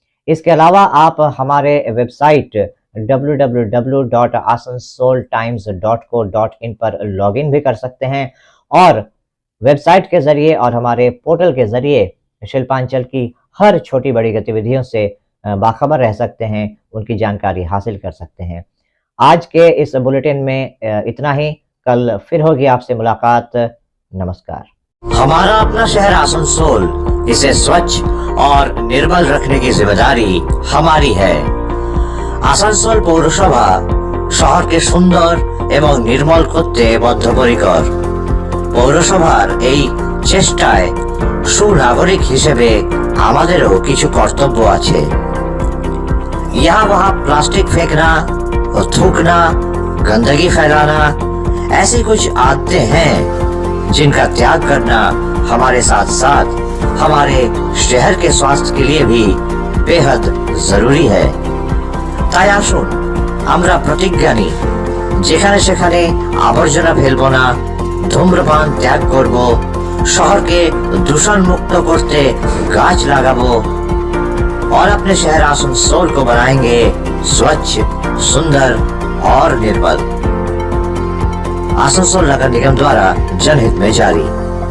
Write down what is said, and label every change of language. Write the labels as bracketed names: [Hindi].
[Hindi] इसके अलावा आप हमारे वेबसाइट www.asansoltimes.co.in पर लॉगिन भी कर सकते हैं और वेबसाइट के जरिए और हमारे पोर्टल के जरिए शिल्पांचल की हर छोटी बड़ी गतिविधियों से बाखबर रह सकते हैं, उनकी जानकारी हासिल कर सकते हैं। आज के इस बुलेटिन में इतना ही। कल फिर होगी आपसे मुलाकात। नमस्कार। हमारा अपना शहर आसनसोल, इसे स्वच्छ और निर्मल रखने की जिम्मेदारी हमारी है। [Bangla] आसनसोल पौरसभा শহরকে সুন্দর এবং নির্মল করতে বদ্ধপরিকর। পৌরসভার এই চেষ্টায় সুনাগরিক হিসেবে আমাদেরও কিছু কর্তব্য আছে। [Hindi] यहाँ वहाँ प्लास्टिक फेंकना और थूकना, गंदगी फैलाना, ऐसी कुछ आदतें हैं जिनका त्याग करना हमारे साथ साथ हमारे शहर के स्वास्थ्य के लिए भी बेहद जरूरी है। [Bangla] তাই আসুন আমরা প্রতিজ্ঞা নিই, যেখানে সেখানে আবর্জনা ফেলবো না, ধূম্রপান ত্যাগ করব, শহরকে দূষণ মুक्त করতে গাছ লাগাবো [Hindi] और अपने शहर आसनसोल को बनाएंगे स्वच्छ, सुंदर और निर्मल। आसनसोल नगर निगम द्वारा जनहित में जारी।